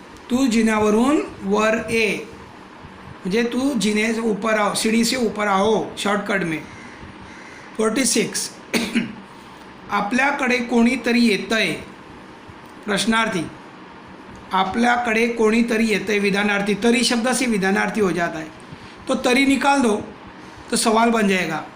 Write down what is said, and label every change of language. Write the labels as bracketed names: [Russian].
[Marathi] तू जिन्यावरून वर ये म्हणजे [Hindi] तू जिने से ऊपर आओ, सीढ़ी से ऊपर आओ, शॉर्टकट में। [Marathi] 46 आपल्याकडे कोणीतरी येतंय, प्रश्नार्थी। आपल्याकडे कोणीतरी येतंय, विधानार्थी। [Hindi] तरी शब्द से विधानार्थी हो जाता है, तो तरी निकाल दो तो सवाल बन जाएगा।